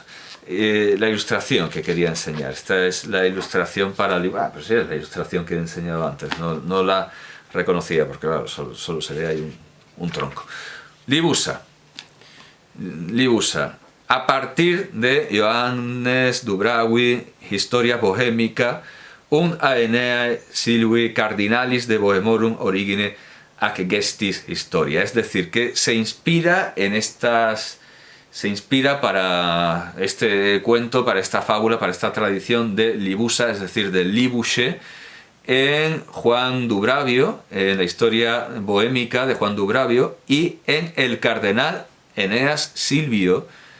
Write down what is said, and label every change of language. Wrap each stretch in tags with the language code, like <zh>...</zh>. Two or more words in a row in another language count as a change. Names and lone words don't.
<es>La ilustración que quería enseñar. Esta es la ilustración para Libusa. Pues sí, es la ilustración que he enseñado antes. No la reconocía porque, claro, solo se ve ahí un tronco. Libusa. A partir de Johannes Dubrawi, Historia Bohemica, un Aeneae Silvi Cardinalis de Bohemorum Origine ac gestis historia. Es decir, que se inspira para este cuento, para esta fábula, para esta tradición de Libusa, es decir, de Libusche, en Juan Dubravio, en la historia bohémica de Juan Dubravio, y en el cardenal Eneas Silvio,</es>